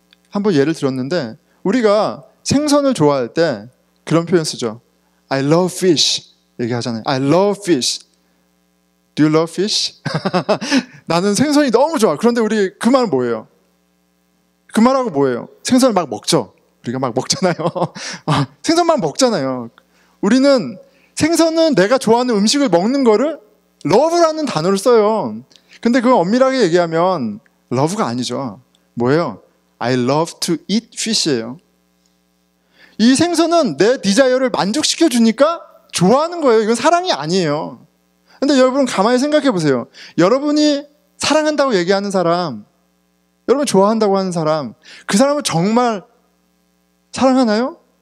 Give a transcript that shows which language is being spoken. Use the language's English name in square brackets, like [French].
[Korean] 한번 예를 들었는데, 우리가 생선을 좋아할 때 그런 표현 쓰죠. [English] I love fish [Korean] 얘기하잖아요. [English] I love fish. Do you love fish? [Korean] 나는 생선이 너무 좋아. 그런데 우리 그 말은 뭐예요? 그 말하고 뭐예요? 생선을 막 먹죠. 우리가 막 먹잖아요. 생선 막 먹잖아요. 우리는 생선은 내가 좋아하는 음식을 먹는 거를 love라는 단어를 써요. 근데 그거 엄밀하게 얘기하면 love가 아니죠. 뭐예요? [English] I love to eat fish예요. [Korean] 이 생선은 내 디자이어를 만족시켜 주니까 좋아하는 거예요. 이건 사랑이 아니에요. 근데 여러분 가만히 생각해 보세요. 여러분이 사랑한다고 얘기하는 사람, 여러분 좋아한다고 하는 사람, 그 사람은 정말 사랑하나요?